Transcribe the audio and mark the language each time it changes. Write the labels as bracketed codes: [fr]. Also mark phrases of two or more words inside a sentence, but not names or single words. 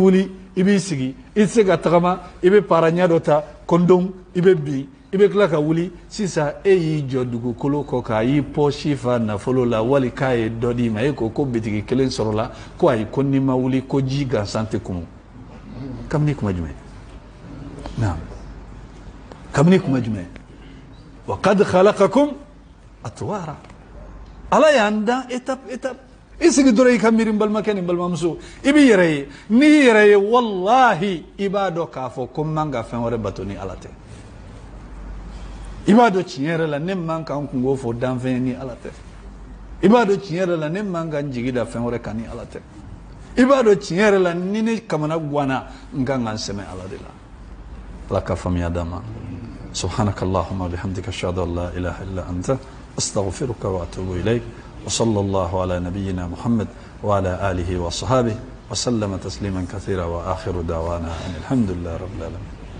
[bm] wuli i b'i sigi i tɛ se ka tagama i bɛ para ɲɛ dɔ ta kɔndɔn i bɛ bin i bɛ tila ka wuli sisan e y'i jɔ dugukolo kɔ k'a y'i pɔsi fa nafolo la wali k'a ye dɔ d'i ma e ko bitigi kelen sɔrɔla ko ayi ko n'i ma wuli ko ji gansan tɛ kunu kabini kuma jumɛn naam kabini kuma jumɛn [ar] وقد خلقكم أطوارا [bm] ala y'an dan étape i sigi dɔrɔn i ka miiri n balimakɛ ni n balimamuso i b'i yɛrɛ ye n'i yɛrɛ ye wallahi i b'a dɔn k'a fɔ ko n man ka fɛn wɛrɛ bato ni ala tɛ i b'a dɔn tiɲɛ yɛrɛ la ne man ka n kungo fɔ danfɛn ni ala tɛ i b'a dɔn tiɲɛ yɛrɛ la ne man ka n jigi da fɛn wɛrɛ kan ni ala tɛ i b'a dɔn tiɲɛ yɛrɛ la ni ne kamana guwanna n kan ka n sɛmɛ ala de la ala ka faamuya d'an ma [ar] سبحانك اللهم وبحمدك أشهد أن لا إله إلا أنت أستغفرك وأتوب إليك وصلى الله على نبينا محمد وعلى آله وصحابه وسلم تسليما كثيرا وآخر دعوانا أن الحمد لله رب العالمين.